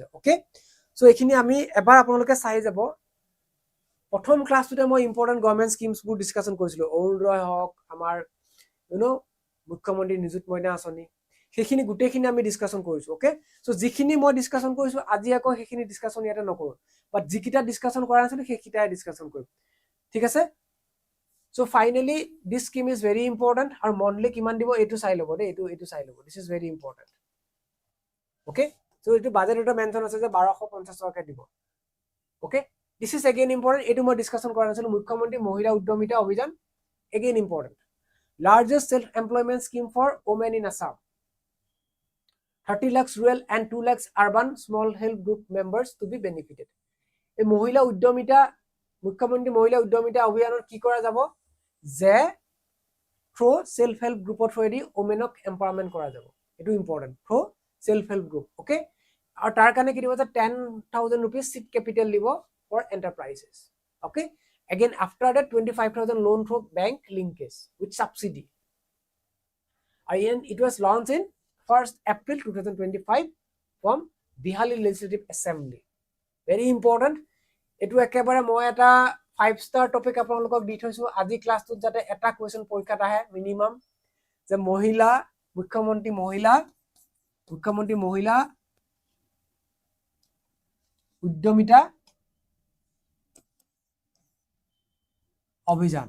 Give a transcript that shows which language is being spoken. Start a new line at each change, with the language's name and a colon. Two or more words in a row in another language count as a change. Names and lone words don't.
English: okay, so
Assamese: এইখিনি আমি এবাৰ আপোনালোকে চাই যাব। প্ৰথম ক্লাছটোতে মই
English: important government schemes
Assamese: বোৰ ডিসকাশন কৰিছিলো, অৰুণোদয় হওক আমাৰ মুখ্যমন্ত্ৰী নিযুত মইনা আঁচনি, সেইখিনি গুটেখিনি আমি ডিসকাশন কৰিছো।
English: okay, so
Assamese: যিখিনি মই ডিসকাশন কৰিছো আজি আকৌ সেইখিনি ডিসকাশন ইয়াতে নকৰো, বাট যিকিটা ডিসকাশন কৰা আছিল সেইকিটাই ডিসকাশন কৰিম। ঠিক আছে,
English: so finally this scheme is very important
Assamese: আৰু monthly কিমান দিব এটো চাই লব দে, এটো চাই লব,
English: this is very important. okay, so
Assamese: এটো বাজেট এটা মেনশন আছে যে 1250 টকা দিব।
English: okay, this is again important,
Assamese: এটো মই ডিসকাশন কৰা নাছিল।
English: মুখ্যমন্ত্ৰী মহিলা উদ্যমিতা অভিযান again important, largest self employment scheme for women in Assam, 30 lakhs rural and 2 lakhs urban small help group members to be benefited.
Assamese: এই মহিলা উদ্যমিতা মুখ্যমন্ত্ৰী মহিলা উদ্যমিতা অভিযানত কি কৰা যাব যে
English: through self help group's through the women empowerment
Assamese: কৰা যাব। এটো
English: important, through self help group.
Assamese: ওকে, আৰু তাৰ কাৰণে কি দিব যে
English: 10,000 rupees seed capital
Assamese: দিব
English: for enterprises. okay, again after that 25,000 loan through bank linkage with subsidy. And it was launched in 1st April 2025 from Bihar Legislative Assembly. very important,
Assamese: এটো একেবাৰে মই এটা
English: 5 star topic
Assamese: আপোনালোকক দি থৈছো আজি ক্লাছটোত যাতে এটা কোৱেশ্চন পৰীক্ষাত আহে মিনিমাম, যে মহিলা মুখ্যমন্ত্ৰী মহিলা উদ্যমিতা অভিযান।